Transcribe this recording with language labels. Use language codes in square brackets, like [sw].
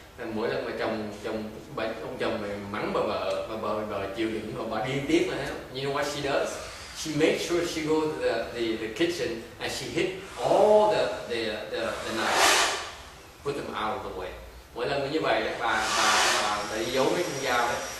[vi] Nên mỗi lần mà ông chồng mắng bà vợ chịu đựng mà bà điên tiếp nữa. [en] You know what she does? She makes sure she goes to the kitchen and she hit all the knives, put them out of the way. [vi] Mỗi lần như vậy bà đi giấu mấy con dao đấy.